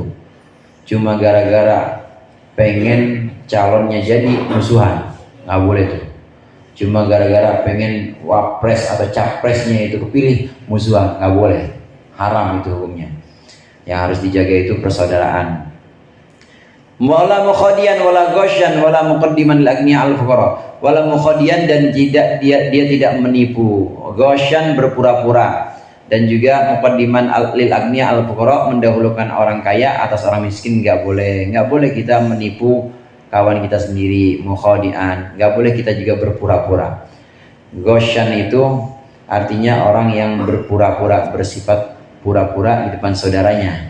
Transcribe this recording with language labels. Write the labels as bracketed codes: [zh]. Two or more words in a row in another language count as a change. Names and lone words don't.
[id] Cuma gara-gara pengen calonnya jadi musuhan, nggak boleh tuh. Cuma gara-gara pengen wapres atau capresnya itu kepilih, musuhan, nggak boleh. Haram itu hukumnya. Yang harus dijaga itu persaudaraan. [ar] ولا مخادعاً ولا غاشاً ولا مقدماً للأغنياء الفقراء. ولا مخادعاً, [id] dan dia tidak menipu. Ghasyan, berpura-pura. Dan juga [ar] مقدماً للأغنياء الفقراء, [id] mendahulukan orang kaya atas orang miskin, nggak boleh kita menipu kawan kita sendiri. Mukhadian, nggak boleh kita juga berpura-pura. Ghasyan itu artinya orang yang berpura-pura, bersifat pura-pura di depan saudaranya.